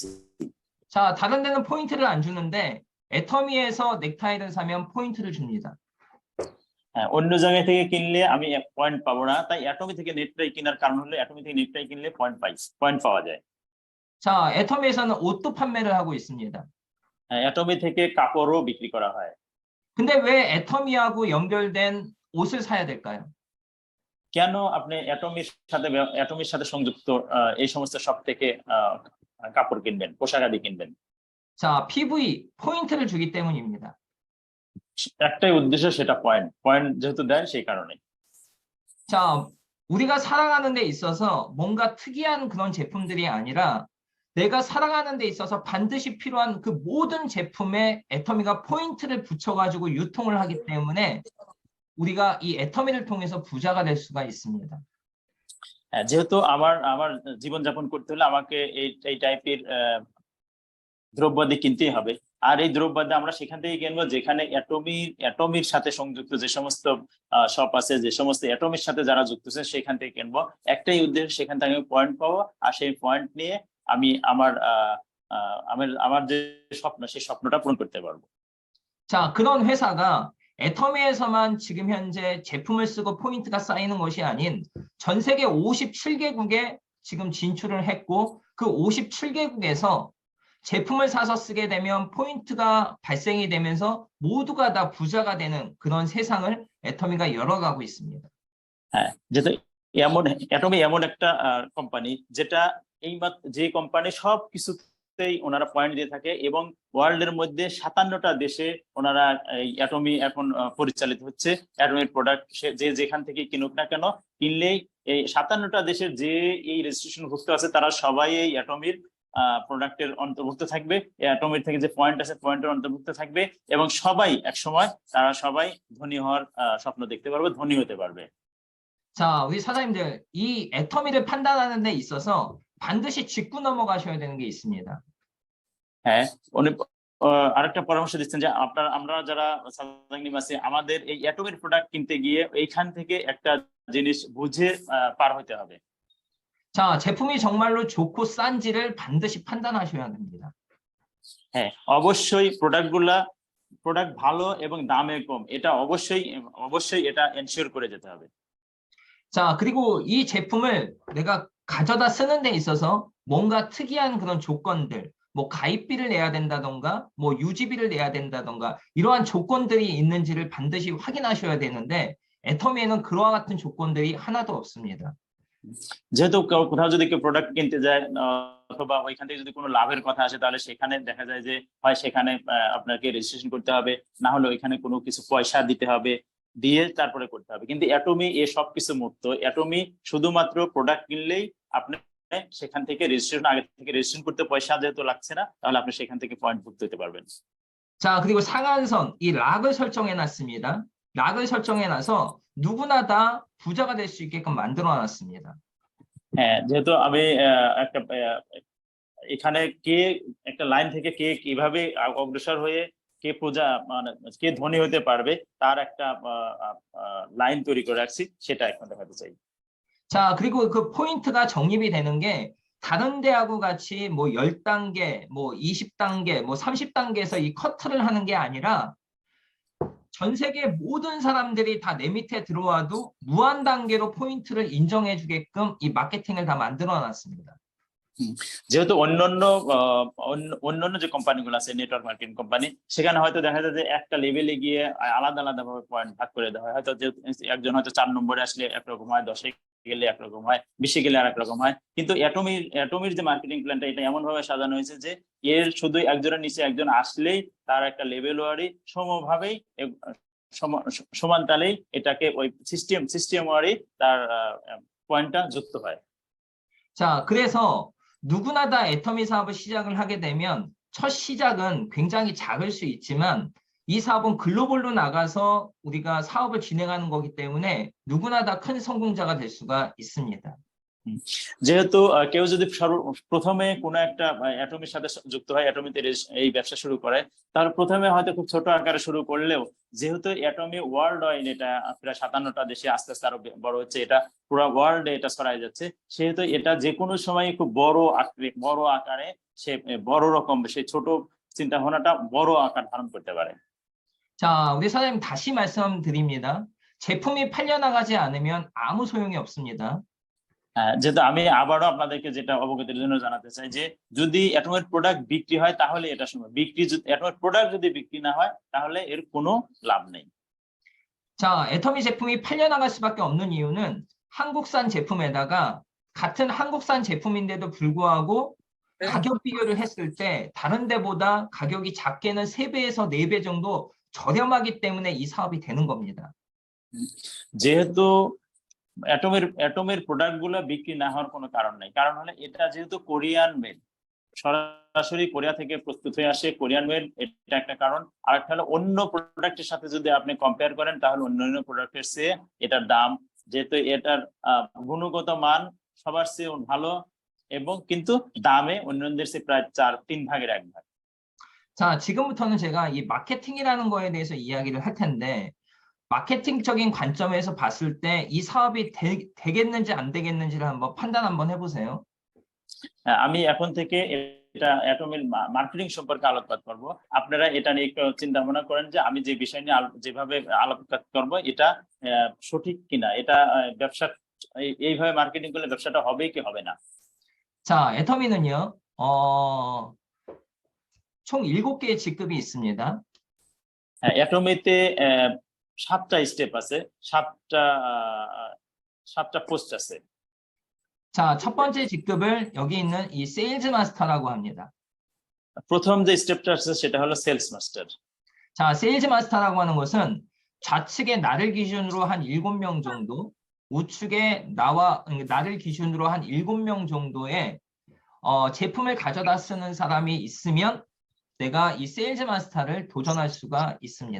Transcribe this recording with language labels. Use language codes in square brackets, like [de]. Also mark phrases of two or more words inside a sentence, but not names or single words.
[ko] 자, 다른 데는 포인트를 안 주는데 애터미에서 넥타이를 사면 포인트를 줍니다. [bn] হ্যাঁ, অন্য জায়গা থেকে কিনলে আমি পয়েন্ট পাবো না, তাই অ্যাটমি থেকে নেকটাই কেনার কারণ হলো অ্যাটমি থেকে নেকটাই কিনলে পয়েন্ট পাওয়া যায়। [ko] 자, 애터미에서는 옷도 판매를 하고 있습니다. [bn] হ্যাঁ, অ্যাটমি থেকে কাপড়ও বিক্রি করা হয়। [ko] 근데 왜 애터미하고 연결된 옷을 사야 될까요? [bn] কেন আপনি অ্যাটমির সাথে সংযুক্ত এই সমস্ত শপ থেকে কাপড় কিনবেন, পোশাক আদি কিনবেন? [ko] 자, PV 포인트를 주기 때문입니다. [bn] একটাই উদ্দেশ্য, সেটা পয়েন্ট যেহেতু দেয় সেই কারণে। [ko] 자, 우리가 살아가는 데 있어서 뭔가 특이한 그런 제품들이 아니라 내가 살아가는 데 있어서 반드시 필요한 그 모든 제품에 애터미가 포인트를 붙여가지고 유통을 하기 때문에 우리가 이 애터미를 통해서 부자가 될 수가 있습니다. [bn] যেহেতু আমার জীবনযাপন করতে হলে আমাকে এই টাইপের দ্রব্যাদি কিনতেই হবে। আর এই দ্রব্যাদি আমরা সেখান থেকে কিনবো যেখানে অ্যাটমির সাথে সংযুক্ত যে সমস্ত শপ আছে, যে সমস্ত অ্যাটমির সাথে যারা যুক্ত আছে সেখান থেকে কিনবো। একটাই উদ্দেশ্য, সেখান থেকে আমি পয়েন্ট পাবো, আর সেই পয়েন্ট নিয়ে আমি আমার যে স্বপ্ন, সেই স্বপ্নটা পূরণ করতে পারবো। [ko] 자, 그런 회사가 애터미에서만 지금 현재 제품을 쓰고 포인트가 쌓이는 것이 아닌 전 세계 57개국에 지금 진출을 했고 그 57개국에서 제품을 사서 쓰게 되면 포인트가 발생이 되면서 모두가 다 부자가 되는 그런 세상을 애터미가 열어가고 있습니다. [bn] হ্যাঁ, যেহেতু অ্যাটমি এমন একটা কোম্পানি যেটা যে কোম্পানি সব কিছুতেই ওনারা পয়েন্ট দিয়ে থাকে এবং ওয়ার্ল্ডের মধ্যে 57টা দেশে ওনারা এই অ্যাটমি এখন পরিচালিত হচ্ছে। অ্যাটমির প্রোডাক্ট যে যেখান থেকে কিনুক না কেন, কিনলেই এই 57টা দেশের যে এই রেজিস্ট্রেশন ভুক্ত আছে তারা সবাই এই অ্যাটমির প্রোডাক্টের অন্তর্ভুক্ত থাকবে। অ্যাটমির থেকে যে পয়েন্ট আছে পয়েন্টের অন্তর্ভুক্ত থাকবে এবং সবাই একসময় তারা সবাই ধনী হওয়ার স্বপ্ন দেখতে পারবে, ধনী হতে পারবে। [ko] 자, 우리 사장님들, 이 애터미를 판단하는 데 있어서 반드시 짚고 넘어가셔야 되는 게 있습니다. [bn] হ্যাঁ, উনি আরেকটা পরামর্শ দিচ্ছেন যে আমরা যারা সাজাংনিম আছি আমাদের এই অ্যাটমির প্রোডাক্ট কিনতে গিয়ে এইখান থেকে একটা জিনিস বুঝে পার হতে হবে। [ko] 자, 제품이 정말로 좋고 싼지를 반드시 판단하셔야 됩니다. [bn] হ্যাঁ, 어버쇼이 প্রোডাক্ট ভালো এবং দামে কম, এটা অবশ্যই এটা এনশিওর করে যেতে হবে। [ko] 자, 그리고 이 제품을 내가 가져다 쓰는 데 있어서 뭔가 특이한 그런 조건들, 뭐 가입비를 내야 된다던가, 뭐 유지비를 내야 된다던가 이러한 조건들이 있는지를 반드시 확인하셔야 되는데 애터미에는 그와 같은 조건들이 하나도 없습니다. [bn] যেহেতু কোথাও যদি কেউ প্রোডাক্ট কিনতে যায় অথবা ওইখান থেকে যদি কোনো লাভের কথা আসে তাহলে সেখানে দেখা যায় যে হয় সেখানে আপনাকে রেজিস্ট্রেশন করতে হবে, না হলে ওইখানে কোনো কিছু পয়সা দিতে হবে, দিয়ে তারপরে করতে হবে। কিন্তু অ্যাটমি এ সবকিছু মুক্ত। অ্যাটমি শুধুমাত্র প্রোডাক্ট কিনলেই আপনি সেখান থেকে রেজিস্ট্রেশন আগে থেকে রেজিস্ট্রেশন করতে পয়সা যেহেতু লাগছে না, তাহলে আপনি সেখান থেকে পয়েন্ট ভুক্ত হতে পারবেন। [ko] 자, 그리고 상한선, 이 락을 설정해 놨습니다. 락을 설정해 놔서 누구나 다 부자가 될 수 있게끔 만들어 놨습니다. [bn] হ্যাঁ, যেহেতু আমি একটা এখানে একটা লাইন থেকে কে কিভাবে অগ্রসর হয়ে কে মানে কে ধনী হতে পারবে তার একটা লাইন তৈরি করে রাখছি, সেটা এখন দেখাতে চাই। [ko] 자, 그리고 그 포인트가 적립이 되는 게 다른 데하고 같이 뭐 10단계, 뭐 20단계, 뭐 30단계에서 이 커트를 하는 게 아니라 전 세계 모든 사람들이 다 내 밑에 들어와도 무한 단계로 포인트를 인정해 주게끔 이 마케팅을 다 만들어 놨습니다. [bn] যেহেতু অন্যান্য যে কোম্পানিগুলো আছে [en] network marketing company, [bn] সেখানে হয়তো দেখা যায় যে একটা লেভেলে গিয়ে আলাদা ভাবে পয়েন্ট ভাগ করে দেওয়া হয়। হয়তো একজন হয়তো 4 নম্বরে আসলে একরকম হয়, 10-এ গেলে একরকম হয়, 20-এ গেলে আরেক রকম হয়। কিন্তু অ্যাটমির যে [en] marketing planটা [bn] এটা এমন ভাবে সাজানো হয়েছে যে এর শুধু একজনের নিচে একজন আসলেই তার একটা লেভেল ওয়ারি সমভাবেই সমান তালেই এটাকে ওই সিস্টেম ওয়ারি তার পয়েন্টটা যুক্ত হয়। [ko] 자, 그래서 누구나 다 애터미 사업을 시작을 하게 되면 첫 시작은 굉장히 작을 수 있지만 이 사업은 글로벌로 나가서 우리가 사업을 진행하는 거기 때문에 누구나 다 큰 성공자가 될 수가 있습니다. [bn] যেহেতু কেউ যদি প্রথমে কোনো একটা অ্যাটমির সাথে যুক্ত হয়, অ্যাটমিতে এই ব্যবসা শুরু করে, তাহলে প্রথমে হয়তো খুব ছোট আকারে শুরু করলেও যেহেতু অ্যাটমি [en] world wide [bn] এটা প্রায় 57টা দেশে আস্তে আস্তে আরো বড় হচ্ছে, এটা পুরো ওয়ার্ল্ডে এটা ছড়াই যাচ্ছে, সেহেতু এটা যে কোনো সময় খুব বড় আকারে সে বড় রকম সেই ছোট চিন্তা ভাবনাটা বড় আকার ধারণ করতে পারে। [ko] 자, 우리 사장님 다시 말씀드립니다. 제품이 팔려나가지 않으면 아무 소용이 없습니다. [bn] যেহেতু আমি আবারও আপনাদেরকে যেটা অবগতির জন্য জানাতে চাই যে যদি অ্যাটমিক প্রোডাক্ট বিক্রি হয় তাহলে এটা সম্ভব, অ্যাটমিক প্রোডাক্ট যদি বিক্রি না হয় তাহলে এর কোনো লাভ নেই। [ko] 자, 애터미 제품이 팔려나갈 수밖에 없는 이유는 한국산 제품에다가 같은 한국산 제품인데도 불구하고 가격 비교를 했을 때 다른 데보다 가격이 작게는 3배에서 4배 정도 저렴하기 때문에 이 사업이 되는 겁니다. [bn] যেহেতু অ্যাটমের প্রোডাক্ট গুলো বিক্রি না হওয়ার কোনো কারণ নাই, কারণ হলে এটা যেহেতু [en] Korean made, [bn] সরাসরি কোরিয়া থেকে প্রস্তুত হয়ে আসে [en] Korean made, [bn] এটা একটা কারণ। আর একটা হলো অন্য প্রোডাক্টের সাথে যদি আপনি কম্পেয়ার করেন তাহলে অন্যান্য প্রোডাক্টের চেয়ে এটার দাম, যেহেতু এটার গুণগত মান সবার চেয়ে ভালো, এবং কিন্তু দামে অন্যদের চেয়ে প্রায় 3 ভাগের 1 ভাগ। [ko] 자, 지금부터는 제가 이 마케팅이라는 거에 대해서 이야기를 할 텐데, 마케팅적인 관점에서 봤을 때 이 사업이 되겠는지 안 되겠는지를 한번 판단 한번 해보세요. [bn] আমি এখন থেকে এটা অ্যাটমের মার্কেটিং সম্পর্কে আলোকপাত করব। আপনারা এটা নিয়ে একটু চিন্তা ভাবনা করেন যে আমি যে বিষয় নিয়ে যেভাবে আলোকপাত করব এটা সঠিক কিনা, এটা ব্যবসা এইভাবে মার্কেটিং করলে ব্যবসাটা হবে কি হবে না। [ko] 자, 애터미는요, 총 7개의 직급이 있습니다. [bn] অ্যাটমেতে 7টা স্টেপ আছে, 7টা পোস্ট আছে। [ko] 자, 첫 번째 직급을 여기 있는 이 [en] sales master라고 [ko] 합니다. [bn] প্রথম যে 스텝টা আছে সেটা হলো [en] sales master. [ko] 자, [en] sales master라고 [ko] 하는 것은 좌측에 나를 기준으로 한 7명 정도, 우측에 나를 기준으로 한 7명 정도의 제품을 가져다 쓰는 사람이 있으면 내가 이 [en] sales master를 [ko] 도전할 수가 있습니다.